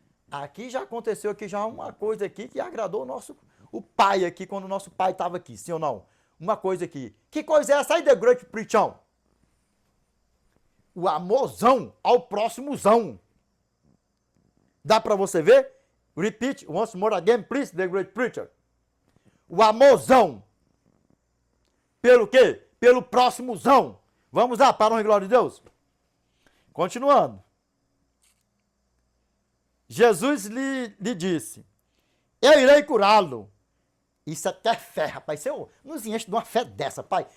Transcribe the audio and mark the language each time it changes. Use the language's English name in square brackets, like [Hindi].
[Portuguese] Aqui já aconteceu aqui já uma coisa aqui que agradou o pai aqui, quando o nosso pai estava aqui, sim ou não? Uma coisa aqui. Que coisa é essa aí, The Great Preacher? O amorzão ao próximozão. Dá para você ver? [English] Repeat once more again, please, The Great Preacher. [Portuguese] O amorzão. Pelo quê? Pelo próximozão. Vamos lá, para a honra e glória de Deus. Continuando. Jesus lhe disse, eu irei curá-lo. Isso até é fé, rapaz. Senhor, nos enche de uma fé dessa, pai.